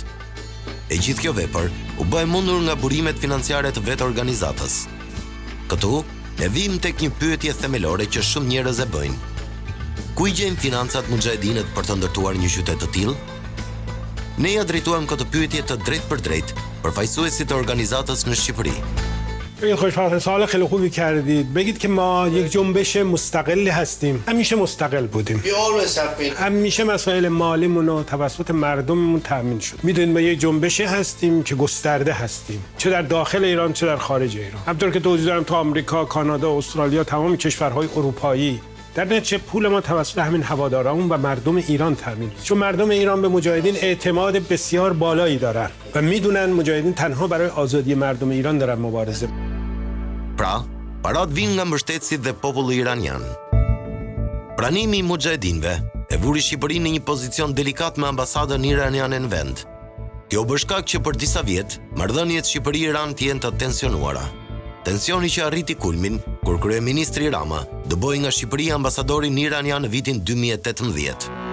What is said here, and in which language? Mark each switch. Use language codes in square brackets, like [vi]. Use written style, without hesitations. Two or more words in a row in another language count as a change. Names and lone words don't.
[sq] E gjithë kjo vepër u bë e mundur nga burimet financiare të vetë organizatës. Këtu ne vim tek një pyetje themelore që shumë njerëz e bëjnë. Ku i gjejnë financat muxhahedinët për të ndërtuar një qytet të tillë? Ne ja drejtuam këtë pyetje të drejt për drejt përfaqësuesit të organizatës në Shqipëri. [fa] این خوشبختانه سوال خیلی خوبی کردید. بگید که ما یک جنبش مستقلی هستیم. همیشه مستقل بودیم. همیشه مسائل مالیمون رو توسط مردممون تامین شد. میدونید ما یک جنبشی هستیم که گسترده هستیم. چه در داخل ایران چه در خارج ایران. همونطور که توضیح دادم تو آمریکا، کانادا، استرالیا، تمام کشورهای اروپایی در نتیجه پول ما توسط همین هواداران و مردم ایران تامین شد. چون مردم ایران به مجاهدین اعتماد بسیار بالایی دارن و میدونن مجاهدین تنها برای آزادی مردم ایران دارن مبارزه. [sq] Pra, parat vinë nga mbështetësit dhe populli iranian. Pranimi i muxhahedinëve e vuri Shqipërinë në një pozicion delikat me ambasadën iraniane në vend. Kjo bë shkak që për disa vjet marrëdhëniet Shqipëri-Iran të jenë të tensionuara. Tensioni që arriti kulmin kur kryeministri Rama dëboi nga Shqipëria ambasadorin iranian në vitin 2018.